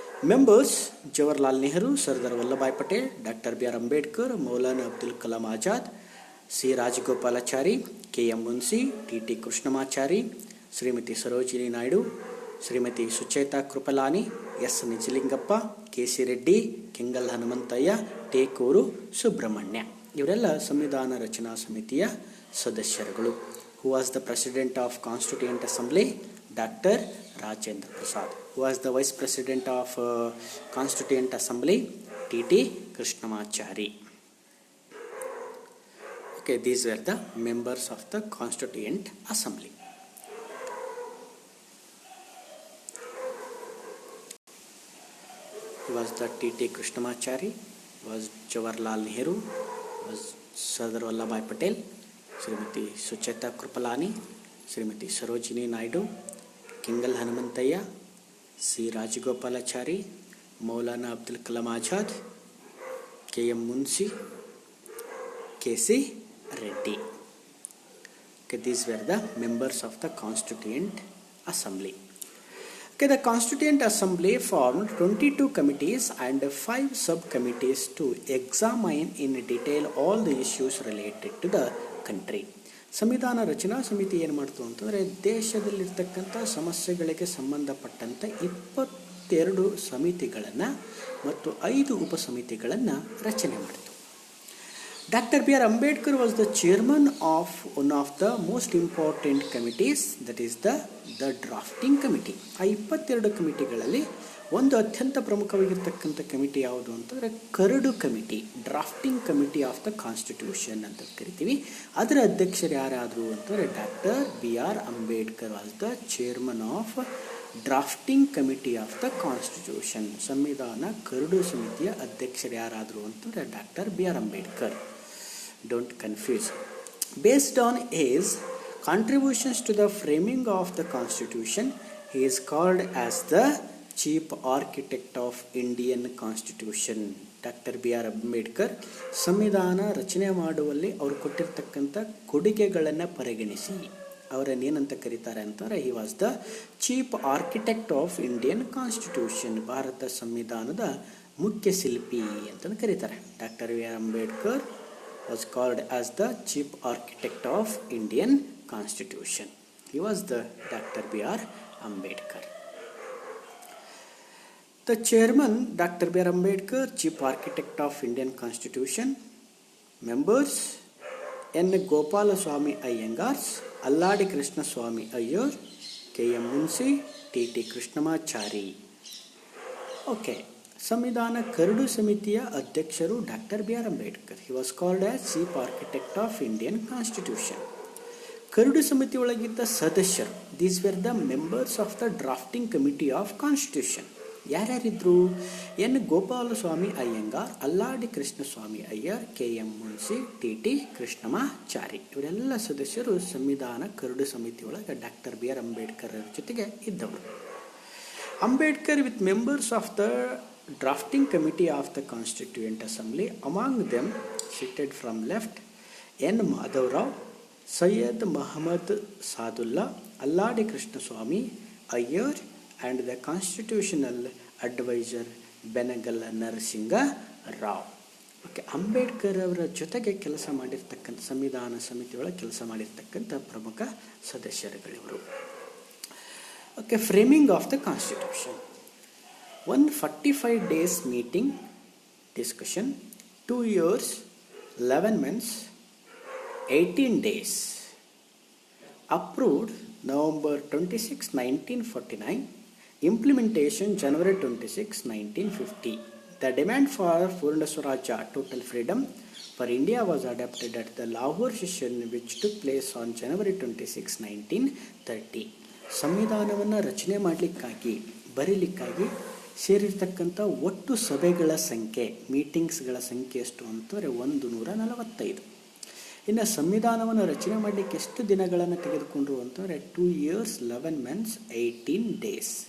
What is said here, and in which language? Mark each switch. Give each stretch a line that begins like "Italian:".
Kannada: Members Jawaharlal Nehru, Sardar Vallabhbhai Patel, doctor B R Ambedkar, Maulana Abdul Kalam Azad, C Rajagopalachari, K M Munshi, T Krishnamachari, Shrimati Sarojini Naidu, Shrimati Sucheta Kripalani, S Nijalingappa, K C Reddy, Kengal Hanumanthaiah, ಟೇಕೂರು Subrahmanya. ಇವರೆಲ್ಲ ಸಂವಿಧಾನ ರಚನಾ ಸಮಿತಿಯ ಸದಸ್ಯರುಗಳು.
English: Who was the President of Constituent Assembly? Dr. Rajendra Prasad. Who was the Vice President of Constituent Assembly? T.T. Krishnamachari. Okay, these were the members of the Constituent Assembly. He was the T.T. Krishnamachari, was Jawaharlal Nehru, was Sardar Vallabhbhai Patel, Shrimati Sucheta Kripalani, Shrimati Sarojini Naidu, Kengal Hanumanthaiah, C Rajagopalachari, Maulana Abdul Kalam Azad, K M Munshi, K C Reddy. These were the members of the Constituent Assembly. The Constituent Assembly formed 22 committees and 5 subcommittees to examine in detail all the issues related to the country.
Kannada: ಸಂವಿಧಾನ ರಚನಾ ಸಮಿತಿ ಏನು ಮಾಡ್ತು ಅಂತಂದರೆ ದೇಶದಲ್ಲಿರ್ತಕ್ಕಂಥ ಸಮಸ್ಯೆಗಳಿಗೆ ಸಂಬಂಧಪಟ್ಟಂಥ 22 ಸಮಿತಿಗಳನ್ನು ಮತ್ತು 5 ಉಪಸಮಿತಿಗಳನ್ನು ರಚನೆ ಮಾಡಿತು. Dr. B.R. Ambedkar was the chairman of one of the most important committees, that is the drafting committee. ಆ 22 ಕಮಿಟಿಗಳಲ್ಲಿ ಒಂದು ಅತ್ಯಂತ ಪ್ರಮುಖವಾಗಿರ್ತಕ್ಕಂಥ ಕಮಿಟಿ ಯಾವುದು ಅಂತಂದರೆ curd committee,
English: drafting committee of the constitution
Kannada: ಅಂತ ಕರಿತೀವಿ. ಅದರ ಅಧ್ಯಕ್ಷರು ಯಾರಾದರು ಅಂತಂದರೆ
English: Doctor B.R. Ambedkar was the chairman of drafting committee of the constitution.
Kannada: ಸಂವಿಧಾನ ಕರಡು ಸಮಿತಿಯ ಅಧ್ಯಕ್ಷರು ಯಾರಾದರು ಅಂತಂದರೆ doctor B.R. Ambedkar.
English: Don't confuse. Based on his contributions to the framing of the Constitution, he is called as the chief architect of Indian Constitution.
Kannada: Doctor B.R. Ambedkar ಸಂವಿಧಾನ ರಚನೆ ಮಾಡುವಲ್ಲಿ ಅವರು ಕೊಟ್ಟಿರ್ತಕ್ಕಂಥ ಕೊಡುಗೆಗಳನ್ನು ಪರಿಗಣಿಸಿ ಅವರನ್ನೇನಂತ ಕರೀತಾರೆ ಅಂತಾರೆ,
English: He was the chief architect of Indian constitution.
Kannada: Bharat ಸಂವಿಧಾನದ ಮುಖ್ಯ ಶಿಲ್ಪಿ ಅಂತಂದು ಕರೀತಾರೆ. Doctor B.R.
English: Ambedkar was called as the chief architect of Indian Constitution. He was the Dr. B.R. Ambedkar. The chairman, Dr. B.R. Ambedkar, chief architect of Indian Constitution. Members, N. Gopalaswamy Iyengar, Alladi Krishnaswamy Iyer, K.M. Munshi, T.T. Krishnamachari. Okay.
Kannada: ಸಂವಿಧಾನ curd ಸಮಿತಿಯ ಅಧ್ಯಕ್ಷರು doctor B.R. Ambedkar.
English: He was called as chief architect of Indian constitution.
Kannada: Curd ಸಮಿತಿ ಒಳಗಿದ್ದ ಸದಸ್ಯರು,
English: These were the members of the drafting committee of constitution.
Kannada: ಯಾರ್ಯಾರಿದ್ರು? N. Gopalaswamy Iyengar, Alladi Krishnaswamy Iyer, K.M. Munshi, T.T. Krishnamachari. ಇವರೆಲ್ಲ ಸದಸ್ಯರು ಸಂವಿಧಾನ curd ಸಮಿತಿ ಒಳಗೆ ಡಾಕ್ಟರ್ B.R. ಅಂಬೇಡ್ಕರ್ ಜೊತೆಗೆ ಇದ್ದವರು.
English: Ambedkar with members of the drafting committee of the Constituent Assembly, among them seated from left N. Madhav Rao, Syed Muhammad Sadullah, Alladi Krishnaswamy Iyer, and the constitutional advisor Benegal Narsinga Rao.
Kannada: Okay, Ambedkar ಅವರ ಜೊತೆಗೆ ಕೆಲಸ ಮಾಡಿರ್ತಕ್ಕಂಥ ಸಂವಿಧಾನ ಸಮಿತಿಯೊಳಗೆ ಕೆಲಸ ಮಾಡಿರ್ತಕ್ಕಂಥ ಪ್ರಮುಖ ಸದಸ್ಯರುಗಳಿವರು.
English: Okay, framing of the Constitution. 145 days meeting, discussion, 2 years, 11 months, 18 days. Approved November 26, 1949. Implementation January 26, 1950. The demand for Purna Swarajya, total freedom for India, was adopted at the Lahore session, which took place on January 26, 1930.
Kannada: ಸಂವಿಧಾನವನ್ನು ರಚನೆ ಮಾಡಲಿಕ್ಕಾಗಿ ಬರೀಲಿಕ್ಕಾಗಿ ಸೇರಿರ್ತಕ್ಕಂಥ ಒಟ್ಟು ಸಭೆಗಳ ಸಂಖ್ಯೆ, ಮೀಟಿಂಗ್ಸ್ಗಳ ಸಂಖ್ಯೆ ಎಷ್ಟು ಅಂತಂದರೆ 145. ಇನ್ನು ಸಂವಿಧಾನವನ್ನು ರಚನೆ ಮಾಡಲಿಕ್ಕೆ ಎಷ್ಟು ದಿನಗಳನ್ನು ತೆಗೆದುಕೊಂಡ್ರು ಅಂತಂದರೆ
English: 2 years, 11 months, 18 days.